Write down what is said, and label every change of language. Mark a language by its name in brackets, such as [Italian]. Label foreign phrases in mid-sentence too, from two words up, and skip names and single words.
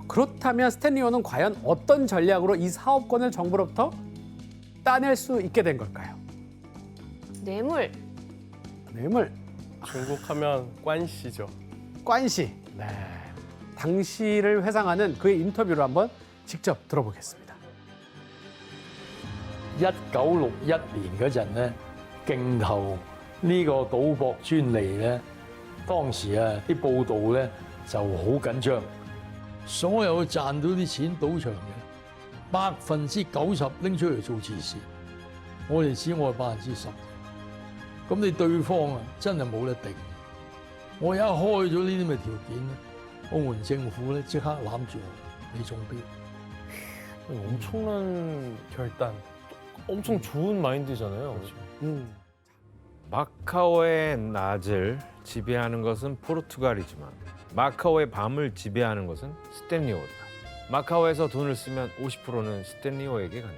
[Korean] 그렇다면 스탠리오는 과연 어떤 전략으로 이 사업권을 정부로부터 따낼 수 있게 된 걸까요? 뇌물. 뇌물, 중국하면 관시죠. 관시. 네. 당시를 회상하는 그의 인터뷰를 한번 직접 들어보겠습니다. [Cantonese] 1961 年嗰陣咧，競投呢個賭博專利咧，當時啊啲報道咧就好緊張，所有賺到啲錢賭場嘅90%拎出嚟做慈善，我哋只愛10%。咁你對方啊真係冇得定。我一開咗呢啲咁嘅條件咧，澳門政府咧即刻攬住我，你中標。 [Korean] 엄청난 결단. 엄청 좋은 마인드잖아요. 마카오의 낮을 지배하는 것은 포르투갈이지만 마카오의 밤을 지배하는 것은 스탠리오다. 마카오에서 돈을 쓰면 50%는 스탠리오에게 간다.